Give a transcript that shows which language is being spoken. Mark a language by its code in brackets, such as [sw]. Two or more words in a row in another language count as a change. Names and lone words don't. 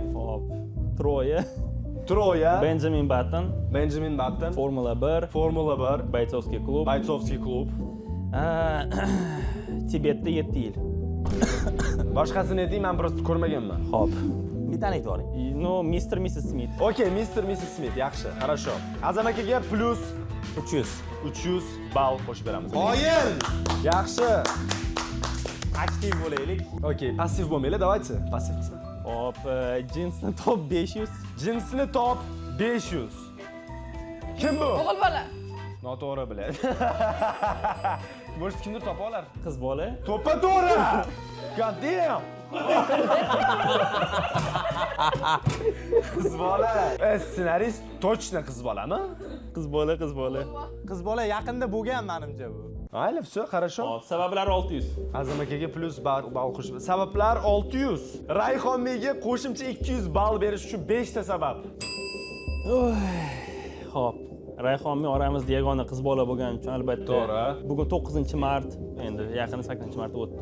[uz] Hop. Troya, Troya, Benjamin Button, Benjamin Button, Formula 1, Formula 1, Baytovskiy klub, Baytsovskiy klub. Tibetda 7 yil. Boshqasini ayting, men просто ko'rmaganman. Hop. Bittani aytib oling. No, Mr. Mrs. Smith. Okay, Mr. Mrs. Smith, yaxshi, хорошо. Azam akaga plus 300 ball qo'shib beramiz. Qoyil! Yaxshi. Aktiv bo'laylik. Okay, passiv bo'lmaylik, давайте. Passiv qilsin. Hop, jinsni top 500. Jinsini top 500. Kim bu? O'g'il bola. Noto'g'ri biladi. Может, kimdir topa olar? Qiz bola. To'ppa to'g'ri. [en] God damn. [uz] Qiz bola. Ssenarist точно qiz bolami? Qiz bola, qiz bola. Qiz bola yaqinda bo'lgan menimcha bu. Ayli, [ru] все, хорошо. [uz] Hop, sabablari 600. Azam akaga plus ball qo'shib. Sabablar 600. Rayhonmiga qo'shimcha 200 ball berish uchun 5 ta sabab. Hop. Rayhonmi oramizda yagona qiz bola bo'lgani uchun albatta. To'g'ri. Bugun 9-mart, endi yaqin 8-mart o'tdi.